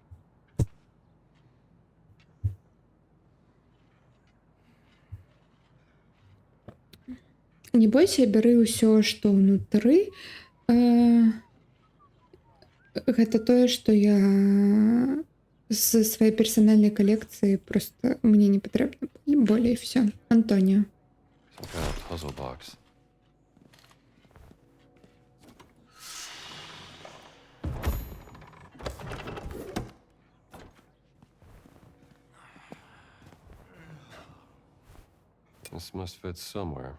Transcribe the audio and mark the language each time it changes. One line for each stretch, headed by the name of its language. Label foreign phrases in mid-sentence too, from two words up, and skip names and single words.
Belarusian: Не бойся, бяры ўсё, што ўнутры. Гэта тое, што я з сваёй персанальнай калекцыі просто мне не патрэбна. І болей все. Антоніо.
English: Some kind of puzzle box. This must fit somewhere.